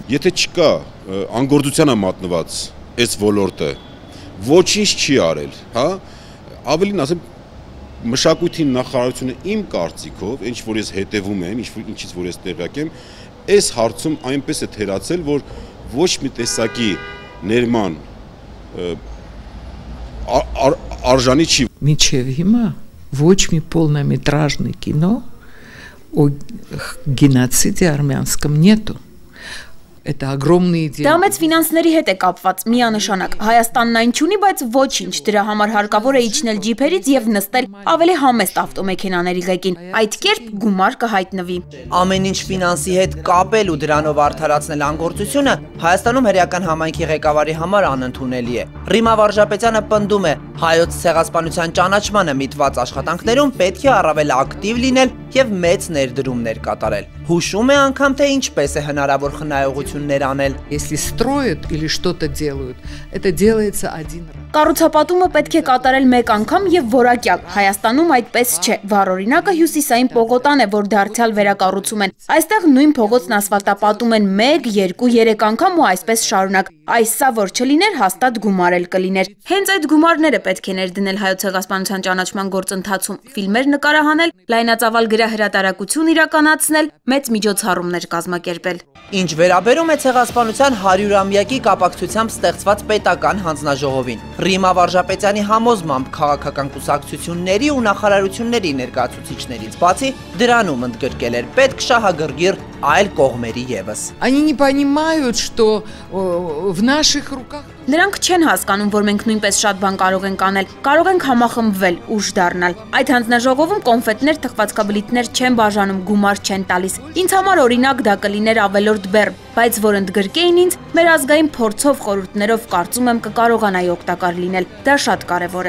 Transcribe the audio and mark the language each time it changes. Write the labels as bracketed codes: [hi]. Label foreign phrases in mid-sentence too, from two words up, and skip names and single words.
[hy] Եթե չկա անգործության մատնված այս ոլորտը, ոչինչ չի արել, հա, ավելին ասեմ, մշակույթի նախարարությունը իմ կարծիքով, ինչ որ ես հետևում եմ, ինչից որ ես տեղյակ եմ, այս հարցում այնպես է թերացել, որ ոչ մի տեսակի ներման արժանի չի։ Մինչև հիմա ոչ մի [ru] полнометражный кино о геноциде армянском нету. Это огромные деньги. [hy] Դա մեծ ֆինանսների հետ է կապված, միանշանակ։ Հայաստանն այն չունի, բայց ոչինչ, դրա համար հարկավոր է իջնել ջիփերից եւ նստել ավելի համեստ ավտոմեքենաների ղեկին։ Այդ կերպ գումար կհայտնվի։ Ամեն ինչ ֆինանսի հետ կապել ու դրանով արդարացնել անգործությունը Հայաստանում հրեական համայնքի ղեկավարի համար անընդունելի է։ Ռիմա Վարժապետյանը պնդում է, հայոց ցեղասպանության ճանաչմանը միտված աշխատանքներում պետք է առավել ակտիվ լինել եւ մեծ ներդրումներ կատարել։ Հուշում է անգամ, թե ինչպես է հնարավոր խնայողություններ անել։ [ru] Если строят или что-то делают, это делается один раз. [hy] Կառուցապատումը պետք է կատարել մեկ անգամ եւ որակյալ։ Հայաստանում այդպես չէ։ Վառօրինակը Հյուսիսային Պողոտան է, որ դարձյալ վերակառուցում են։ Այստեղ նույն փողոցն ասֆալտապատում են 1, 2, 3 անգամ ու այսպես շարունակ։ Այս սա որ չլիներ, հաստատ գումար էլ կլիներ։ Հենց այդ գումարները պետք է ներդնել հայոց ցեղասպանության ճանաչման գործընթացում, ֆիլմեր նկարահանել, լայնածավալ գրահրատարակություն իրականացնել, մեծ միջոցառումներ կազմակերպել։ Ինչ վերաբերում է ցեղասպանության 100-ամյակի կապակցությամբ ստեղծված պետական հանձնաժողովին, Ռիմա Վարժապետյանի համոզմամբ քաղաքական կուսակցությունների ու նախարարությունների ներկայացուցիչներից բացի դրանում ընդգրկել էր պետք շահագրգիռ այլ կողմերի ևս։ [ru] Они не понимают, что в наших руках [hy] Նրանք չեն հասկանում, որ մենք նույնպես շատ բան կարող ենք անել, կարող ենք համախմբվել, ուժ դառնալ։ Այդ հանձնաժողովում կոնֆետներ, թխվածքաբլիթներ չեն բաժանում, գումար չեն տալիս։ Ինձ համար օրինակ դա կլիներ ավելորդ բեռ, բայց որ ընդգրկեին ինձ, մեր ազգային փորձով, խորհուրդներով կարծում եմ կկարողանայի օգտակար լինել։ Դա շատ կարևոր է։